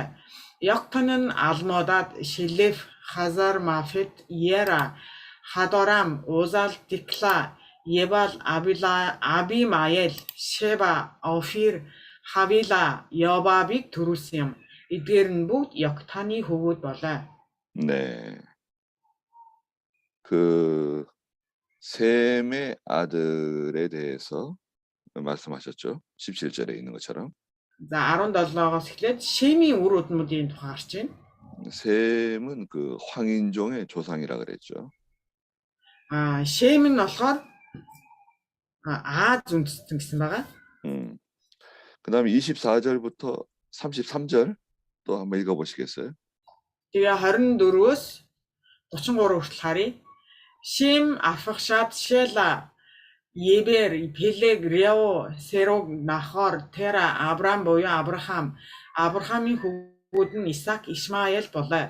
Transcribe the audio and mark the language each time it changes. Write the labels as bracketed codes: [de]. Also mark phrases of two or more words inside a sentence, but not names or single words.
[mn] Йоктан нь Алмодад, Шилеф, Хазар, Мафет, Ера, Хадорам, Узал, Дикла, Ебал, Абимаел, Шеба, Офир, Хавила, Йобабыг төрүүлсэн юм. Эдгээр нь бүгд Йоктаны хөвгүүд болоо. [ko] 네. 그 셈의 아들에 대해서 말씀하셨죠. 17절에 있는 것처럼. [mn] За 17-оос эхлээд Шемийн үр өдмүүдийн тухай гарч байна. [ko] 셈은 그 황인종의 조상이라 그랬죠. [mn] Шем нь болохоор Аз үндэстэн гэсэн байгаа. [ko] 그다음에 24절부터 33절 또 한번 읽어 보시겠어요? [mn] Тэгээ 24-өөс 33 хүртэл харъя. Шем, Арфахшад, Шела, Ебер, Пелег, Рео, Серог, Нахор, Тера, Авраам буюу Авраам. Авраамын хөвгүүд нь Исаак, Ишмаэл болоо.